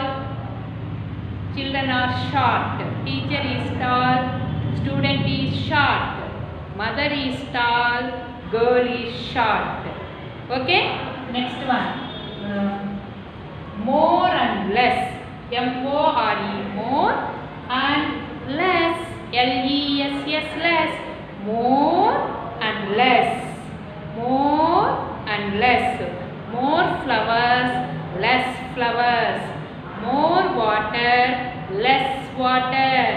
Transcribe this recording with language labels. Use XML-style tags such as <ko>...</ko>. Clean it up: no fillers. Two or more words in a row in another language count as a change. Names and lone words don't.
<en>Children are short. Teacher is tall. Student is short. Mother is tall. Girl is short. Okay? Next one. More and less. M-O-R-E, more and less. L-E-S-S, less. More and less. More and less. More flowers, less flowers. More water, less water.</en>